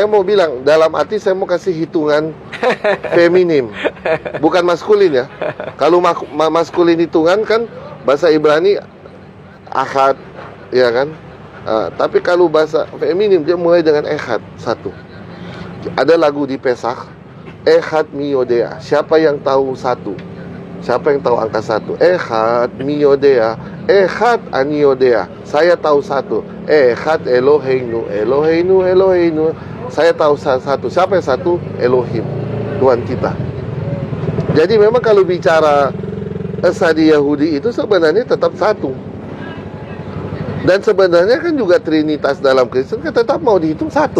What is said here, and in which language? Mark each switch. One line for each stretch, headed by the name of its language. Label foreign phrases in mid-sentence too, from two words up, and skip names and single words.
Indonesian: saya mau bilang, dalam arti saya mau kasih hitungan feminim, bukan maskulin ya. Kalau maskulin hitungan kan bahasa Ibrani ahad, ya kan. Tapi kalau bahasa feminim dia mulai dengan echad, satu. Ada lagu di Pesach,
Hebrew: אחד מי יודע.
Indonesian: Siapa yang tahu satu? Siapa yang tahu angka satu?
Hebrew: אחד מי יודע, אחד אני יודע.
Indonesian: Saya tahu satu.
Hebrew: אחד אלוהינו, אלוהינו, אלוהינו.
Indonesian: Saya tahu satu. Siapa yang satu? Elohim, Tuhan kita. Jadi memang kalau bicara esa di Yahudi itu sebenarnya tetap satu. Dan sebenarnya kan juga Trinitas dalam Kristen kan tetap mau dihitung satu.